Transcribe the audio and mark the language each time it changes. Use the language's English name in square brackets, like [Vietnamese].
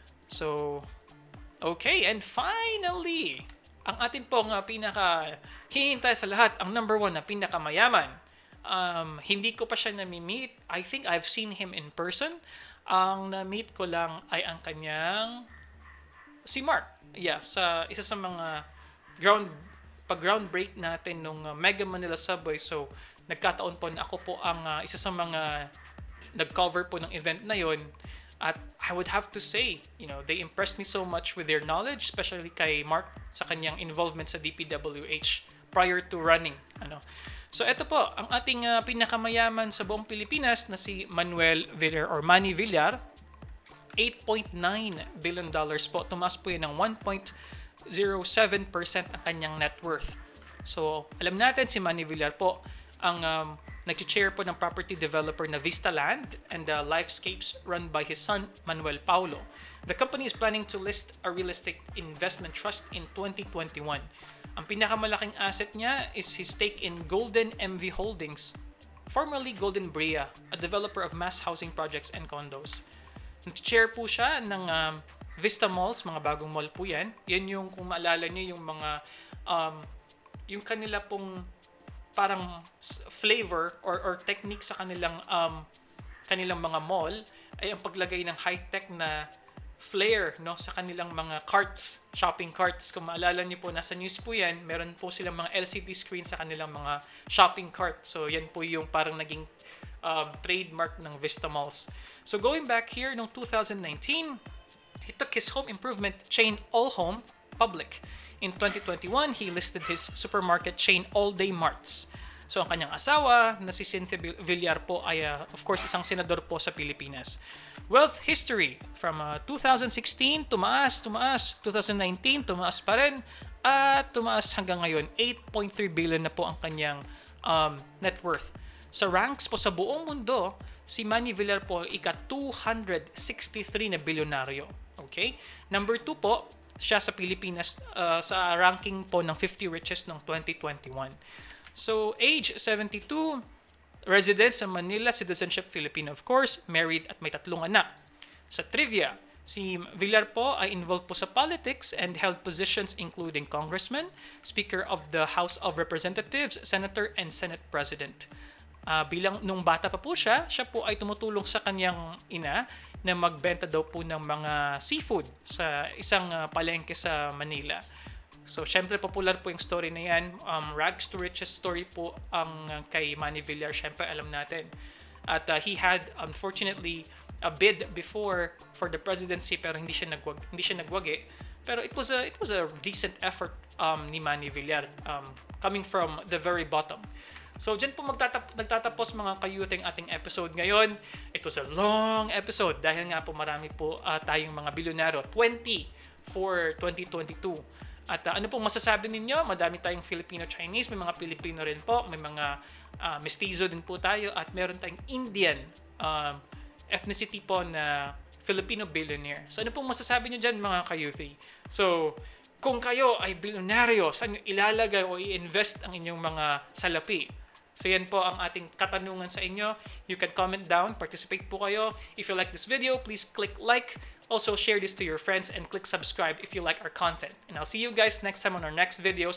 [Filipino] So, okay, and finally, ang atin pong pinaka-hihintay sa lahat, ang number 1 na pinakamayaman. Hindi ko pa siya nami-meet. [English] I think I've seen him in person. [Filipino] Ang na-meet ko lang ay ang kanyang si Mark. Yeah, sa isa sa mga ground break natin nung Mega Manila Subway. So, nagkataon po na ako po ang isa sa mga nag-cover po ng event na yon. [English] At I would have to say, they impressed me so much with their knowledge, especially kay Mark [Filipino] sa kanyang [English] involvement sa DPWH prior to running. [Filipino] So, ito po, ang ating pinakamayaman sa buong Pilipinas na si Manuel Villar or Manny Villar. $8.9 billion po. Tumaas po yun ng 1.07% ang kanyang net worth. So, alam natin si Manny Villar po ang nag-chair po ng property developer na Vista Land and Lifescapes run by his son, Manuel Paulo. [English] The company is planning to list a real estate investment trust in 2021. [Filipino] Ang pinakamalaking asset niya is his stake in Golden MV Holdings, formerly Golden Brea, [English] a developer of mass housing projects and condos. [Filipino] Nag-chair po siya ng Vista Malls, mga bagong mall po yan. Yan yung, kung maalala niyo, yung mga, yung kanila pong parang flavor or technique sa kanilang mga mall ay ang paglagay ng high-tech na flair, no, sa kanilang mga carts, shopping carts. Kung maalala niyo po, nasa news po yan, meron po silang mga LCD screen sa kanilang mga shopping cart. So yan po yung parang naging trademark ng Vista Malls. [English] So going back here, noong 2019, he took his home improvement chain All Home public. In 2021, he listed his supermarket chain All Day Marts. [Filipino] So ang kanyang asawa na si Cynthia Villar po ay of course isang senador po sa Pilipinas. Wealth history, from 2016 tumaas, 2019 tumaas pa rin, at tumaas hanggang ngayon 8.3 billion na po ang kanyang net worth. Sa ranks po sa buong mundo, si Manny Villar po ika-263 na bilyonaryo. Okay? Number 2 po, siya sa Pilipinas sa ranking po ng 50 richest ng 2021. [English] So, age 72, residence sa Manila, citizenship Filipino of course, married [Filipino] at may 3 anak. Sa trivia, si Villar po ay involved po sa [English] politics and held positions including congressman, speaker of the House of Representatives, senator, and Senate president. [Filipino] Bilang nung bata pa po siya po ay tumutulong sa kanyang ina na magbenta daw po ng mga seafood sa isang palengke sa Manila. So, syempre, popular po yung story na yan. Rags to riches story po ang kay Manny Villar. Syempre, alam natin. [English] At he had, unfortunately, a bid before for the presidency [Filipino] pero hindi siya nagwagi. [English] Pero it was a decent effort ni Manny Villar, coming from the very bottom. [Filipino] So, dyan po nagtatapos mga ka-youth ang ating episode ngayon. [English] It was a long episode [Filipino] dahil nga po marami po tayong mga bilyonaryo, [English] 20 for 2022. [Filipino] At ano pong masasabi ninyo? Madami tayong Filipino-Chinese, may mga Pilipino rin po, may mga mestizo din po tayo, at meron tayong Indian ethnicity po na Filipino billionaire. So, ano pong masasabi nyo dyan mga ka-youthy? So, kung kayo ay bilyonaryo, saan nyo ilalagay o i-invest ang inyong mga salapi? So yan po ang ating katanungan sa inyo. [English] You can comment down, participate [Filipino] po kayo. [English] If you like this video, please click like. Also share this to your friends and click subscribe if you like our content. And I'll see you guys next time on our next videos.